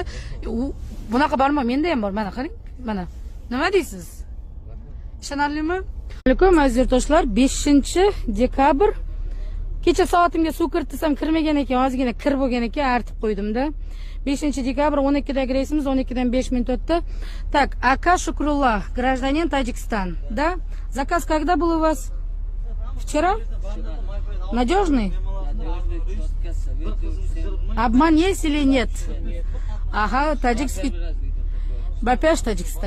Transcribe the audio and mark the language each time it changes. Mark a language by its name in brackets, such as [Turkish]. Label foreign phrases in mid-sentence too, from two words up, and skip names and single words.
[Uzbek] Bunaqa bormi? Menda ham bor. Mana qarang. Mana. Nima deysiz? Ishonarlimi? Alaykum aziz yurtdoshlar, 5-dekabr. Kecha soatimga suv kiritsam kirmagan ekan, ozgina kir bo'lgan ekan, artib qo'ydim-da. 5-dekabr 12 dagi reysimiz 12 dan 5 minut o'tdi. [Russian] Так, Ака Шукруллах, гражданин Таджикистан. Да? Заказ когда был у вас? Вчера? Надежный? Обман есть или нет? Ага, таджикский. Бапеш, Таджикистан.